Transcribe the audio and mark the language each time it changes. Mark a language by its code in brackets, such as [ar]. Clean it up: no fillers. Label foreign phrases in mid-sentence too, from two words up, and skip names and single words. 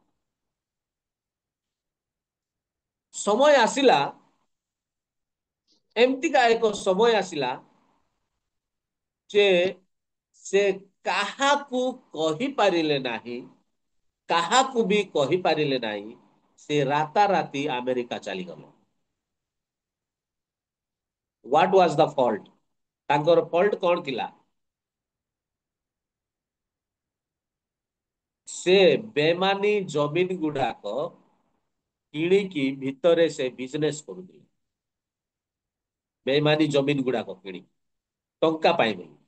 [or] ସମୟ ଆସିଲା, ଏମିତିକା ଏକ ସମୟ ଆସିଲା ଯେ ସେ କାହାକୁ କହିପାରିଲେ ନାହିଁ, କାହାକୁ ବି କହିପାରିଲେ ନାହିଁ। ସେ ରାତାରାତି ଆମେରିକା ଚାଲିଗଲେ। [en] What was the fault? [or] ତାଙ୍କର ଫଲ୍ଟ କଣ ଥିଲା? ସେ ବେମାନି ଜମିନ ଗୁଡାକ କିଣିକି ଭିତରେ ସେ ବିଜନେସ କରୁଥିଲେ। ବେମାନି ଜମିନ ଗୁଡାକ କିଣି ଟଙ୍କା ପାଇବେ।